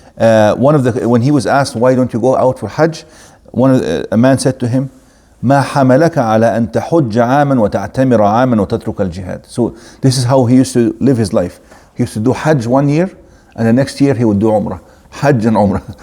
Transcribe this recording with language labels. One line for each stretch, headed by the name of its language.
English: When he was asked, why don't you go out for Hajj? A man said to him,
Arabic: ما حملك على أن تحج عاما وتعتمر عاما وتترك الجهاد.
English: So this is how he used to live his life. He used to do Hajj 1 year, and the next year he would do Umrah. Hajj and Umrah.